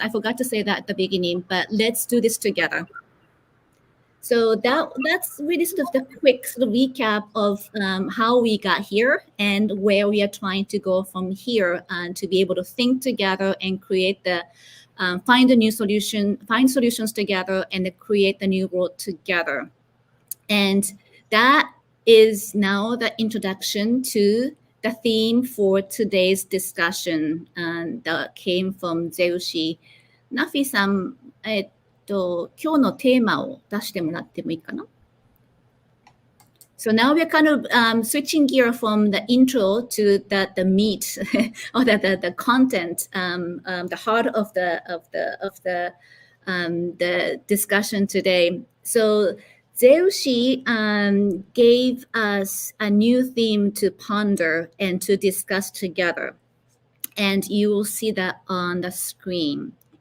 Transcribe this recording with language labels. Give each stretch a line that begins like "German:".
English: I forgot to say that at the beginning, but let's do this together. So that's really sort of the quick sort of recap of how we got here and where we are trying to go from here, to be able to think together and create find solutions together and create the new world together. And that is now the introduction to the theme for today's discussion that came from Zeushi.
Japanese: Nafi-san, 今日のテーマを出してもらってもいいかな?
English: So now we're kind of switching gear from the intro to the meat or the content, the heart of the discussion today. So Zeushi gave us a new theme to ponder and to discuss together, and you will see that on the screen.